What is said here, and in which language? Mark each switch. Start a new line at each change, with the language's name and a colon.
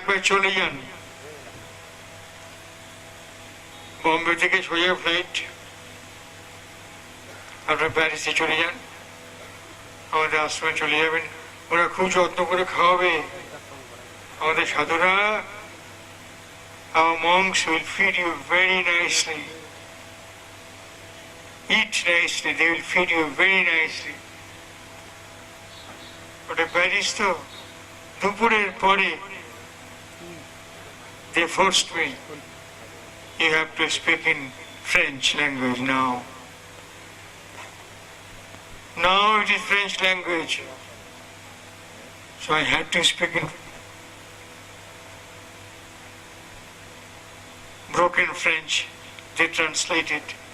Bangla: চলে যান, বম্বে থেকে সোজা ফ্লাইট, আপনার প্যারিসে চলে যান, আমাদের আশ্রমে চলে যাবেন। ওরা খুব যত্ন করে খাওয়াবে, আমাদের সাধুরা।
English: Our monks will feed you very nicely. Eat nicely, they will feed you very nicely.
Bangla: ওটা প্যারিস তো, দুপুরের পরে
English: they forced me. You have to speak in French language now. Now it is French language. So I had to speak in broken French. They translated